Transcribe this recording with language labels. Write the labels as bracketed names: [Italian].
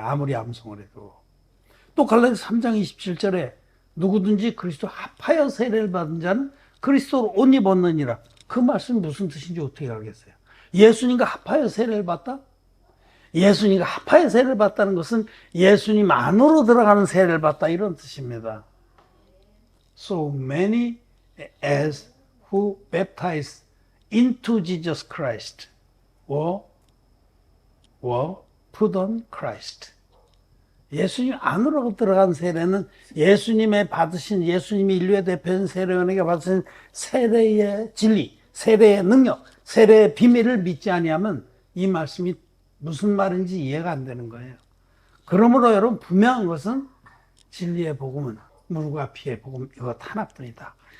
[Korean] 아무리 암송을 해도. 또 갈라디아서 3장 27절에 누구든지 그리스도 합하여 세례를 받은 자는 그리스도로 옷 입었느니라. 그 말씀이 무슨 뜻인지 어떻게 알겠어요? 예수님과 합하여 세례를 받다? 예수님과 합하여 세례를 받다는 것은 예수님 안으로 들어가는 세례를 받다 이런 뜻입니다. [English] So many as who baptized into Jesus Christ were put on Christ. [Korean] 예수님 안으로 들어간 세례는 예수님의 받으신, 예수님이 인류의 대표인 세례원에게 받으신 세례의 진리, 세례의 능력, 세례의 비밀을 믿지 아니하면 이 말씀이 무슨 말인지 이해가 안 되는 거예요. 그러므로 여러분 분명한 것은 진리의 복음은 물과 피의 복음 이것 하나뿐이다.